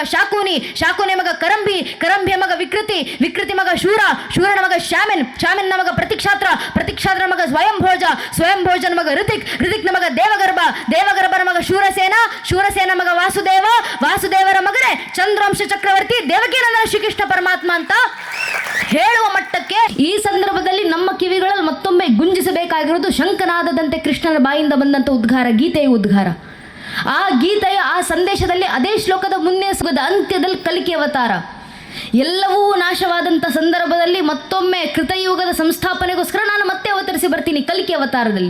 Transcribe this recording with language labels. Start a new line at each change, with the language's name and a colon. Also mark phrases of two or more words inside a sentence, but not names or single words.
Kannada: ಶಾಕೂನಿ, ಶಾಕೂನಿಯ ಮಗ ಕರಂಬಿ, ಕರಂಬಿಯ ಮಗ ವಿಕೃತಿ, ವಿಕೃತಿ ಮಗ ಶೂರ, ಶೂರನ ಮಗ ಶ್ಯಾಮಿನ್, ಶ್ಯಾಮಿನ್ನ ಮಗ ಪ್ರತಿಕ್ಷಾತ್ರ, ಪ್ರತಿಕ್ಷಾತ್ರನ ಮಗ ಸ್ವಯಂಭೋಜ, ಸ್ವಯಂಭೋಜನ ಮಗ ಋತಿಕ್, ಋತಿಕ್ನ ಮಗ ದೇವಗರ್ಭ, ದೇವಗರ್ಭನ ಮಗ ಶೂರಸೇನ, ಶೂರಸೇನ ಮಗ ವಾಸುದೇವ, ವಾಸುದೇವರ ಮಗನೇ ಚಂದ್ರವಂಶ ಚಕ್ರವರ್ತಿ ದೇವಕೀನಂದನ ಶ್ರೀಕೃಷ್ಣ ಪರಮಾತ್ಮ ಅಂತ ಹೇಳುವ ಮಟ್ಟಕ್ಕೆ ಈ ಸಂದರ್ಭದಲ್ಲಿ ನಮ್ಮ ಕಿವಿಗಳಲ್ಲಿ ಮತ್ತೊಮ್ಮೆ ಗುಂಜಿಸಬೇಕಾಗಿರುವುದು ಶಂಖನಾದದಂತೆ ಕೃಷ್ಣನ ಬಾಯಿಂದ ಬಂದಂಥ ಉದ್ಗಾರ, ಗೀತೆಯ ಉದ್ಗಾರ. ಆ ಗೀತೆಯ ಆ ಸಂದೇಶದಲ್ಲಿ ಅದೇ ಶ್ಲೋಕದ ಮುನ್ನೆ ಸುಗದ ಅಂತ್ಯದಲ್ಲಿ ಕಲಿಕೆ ಅವತಾರ. ಎಲ್ಲವೂ ನಾಶವಾದಂಥ ಸಂದರ್ಭದಲ್ಲಿ ಮತ್ತೊಮ್ಮೆ ಕೃತಯುಗದ ಸಂಸ್ಥಾಪನೆಗೋಸ್ಕರ ನಾನು ಮತ್ತೆ ಅವತರಿಸಿ ಬರ್ತೀನಿ ಕಲಿಕೆ ಅವತಾರದಲ್ಲಿ.